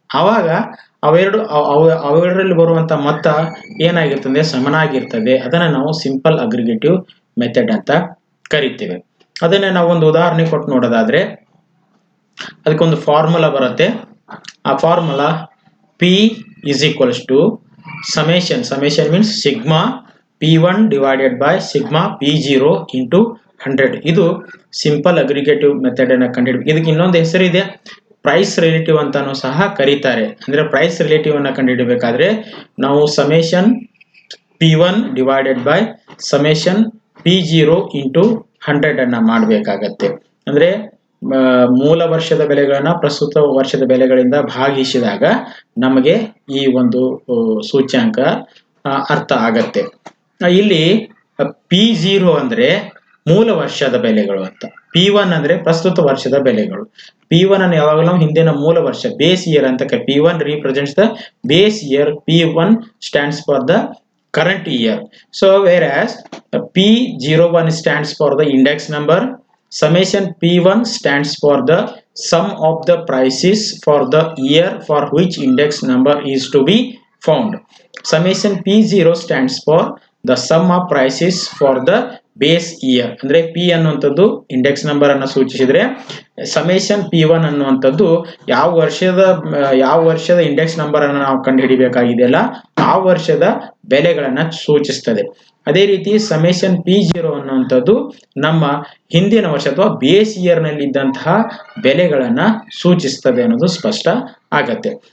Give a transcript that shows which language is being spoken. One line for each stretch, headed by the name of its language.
Kannada: ಆವಾಗ ಅವೆರಡರಲ್ಲಿ ಬರುವಂತ ಮೊತ್ತ ಏನಾಗಿರ್ತದೆ, ಸಮನಾಗಿರ್ತದೆ. ಅದನ್ನ ನಾವು ಸಿಂಪಲ್ ಅಗ್ರಿಗೇಟಿವ್ ಮೆಥಡ್ ಅಂತ ಕರಿತೇವೆ. ಅದನ್ನ ನಾವು ಒಂದು ಉದಾಹರಣೆ ಕೊಟ್ಟು ನೋಡೋದಾದ್ರೆ, ಅದಕ್ಕೊಂದು ಫಾರ್ಮುಲಾ ಬರುತ್ತೆ.
English: ಆ formula P is equals to summation means sigma P1 divided by sigma P0 into 100.
Kannada: ಇದು ಸಿಂಪಲ್ ಅಗ್ರಿಗೇಟಿವ್ ಮೆಥಡ್ ಅನ್ನು ಕಂಡುಹಿಡಬೇಕು. ಇದಕ್ಕೆ ಇನ್ನೊಂದು ಹೆಸರಿದೆ, ಪ್ರೈಸ್ ರಿಲೇಟಿವ್ ಅಂತಾನು ಸಹ ಕರೀತಾರೆ. ಅಂದ್ರೆ ಪ್ರೈಸ್ ರಿಲೇಟಿವ್ ಅನ್ನ ಕಂಡುಹಿಡಬೇಕಾದ್ರೆ ನಾವು summation
English: P1 divided by summation P0 into 100
Kannada: ಅನ್ನ ಮಾಡಬೇಕಾಗತ್ತೆ. ಅಂದ್ರೆ ಮೂಲ ವರ್ಷದ ಬೆಲೆಗಳನ್ನ ಪ್ರಸ್ತುತ ವರ್ಷದ ಬೆಲೆಗಳಿಂದ ಭಾಗಿಸಿದಾಗ ನಮಗೆ ಈ ಒಂದು ಸೂಚ್ಯಾಂಕ ಅರ್ಥ ಆಗತ್ತೆ. ಇಲ್ಲಿ P0 ಅಂದ್ರೆ ಮೂಲ ವರ್ಷದ ಬೆಲೆಗಳು ಅಂತ, P1 ಅಂದ್ರೆ ಪ್ರಸ್ತುತ ವರ್ಷದ ಬೆಲೆಗಳು. P1 ಅನ್ನು ಯಾವಾಗಲೂ ನಾವು ಹಿಂದಿನ ಮೂಲ ವರ್ಷ, ಬೇಸ್ ಇಯರ್ ಅಂತ
English: P1 represents the base year, P1 stands for the current year. So whereas P01 stands for the index number, summation P1 stands for the sum of the prices for the year for which index number is to be found. Summation P0 stands for the sum of prices for the base year.
Kannada: ಅಂದ್ರೆ P ಅನ್ನುವಂಥದ್ದು index number ಅನ್ನು ಸೂಚಿಸಿದ್ರೆ, summation P1 ಅನ್ನುವಂಥದ್ದು ಯಾವ ವರ್ಷದ index number ಅನ್ನು ನಾವು ಕಂಡುಹಿಡಿಬೇಕಾಗಿದೆಯಲ್ಲ ಆ ವರ್ಷದ ಬೆಲೆಗಳನ್ನ ಸೂಚಿಸ್ತದೆ. ಅದೇ ರೀತಿ ಸಮೇಶನ್ P0 ಅನ್ನುವಂಥದ್ದು ನಮ್ಮ ಹಿಂದಿನ ವರ್ಷ ಅಥವಾ ಬೇಸ್ ಇಯರ್ ನಲ್ಲಿ ಇದ್ದಂತಹ ಬೆಲೆಗಳನ್ನ ಸೂಚಿಸ್ತದೆ ಅನ್ನೋದು ಸ್ಪಷ್ಟ ಆಗತ್ತೆ.